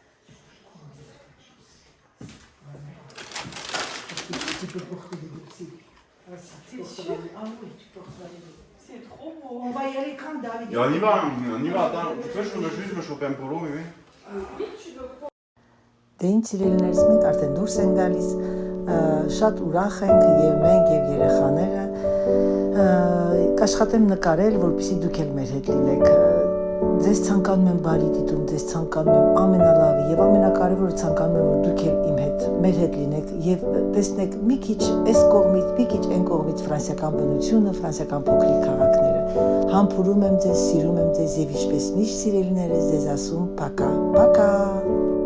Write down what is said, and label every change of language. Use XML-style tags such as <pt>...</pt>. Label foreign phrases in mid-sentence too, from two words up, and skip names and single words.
<fr>Tu peux porter des boursiers. Ah oui, tu portes les deux. C'est trop beau. On va y aller quand David? Et on y va, attends. Tu peux juste me choper un polo, bébé? Oui, tu veux quoi?</fr> <hy>Դե ինչ սիրելիներս մենք արդեն դուրս ենք գալիս, շատ ուրախ ենք եւ մենք եւ երեխաները կաշխատեմ նկարել, որպեսզի դուք էլ մեր հետ լինեք։ Ձեզ ցանկանում եմ բարի դիտում, ձեզ ցանկանում եմ ամենալավը եւ ամենակարևորը ցանկանում եմ որ դուք էլ իմ հետ, մեր հետ լինեք եւ տեսնեք մի քիչ այս կողմից, մի քիչ այն կողմից ֆրանսիական բնությունը, ֆրանսիական փոքրիկ քաղաքները։ Համբուրում եմ ձեզ, սիրում եմ ձեզ եւ ինչպես միշտ սիրելիներս ձեզ ասում, պակա, պակա։</hy>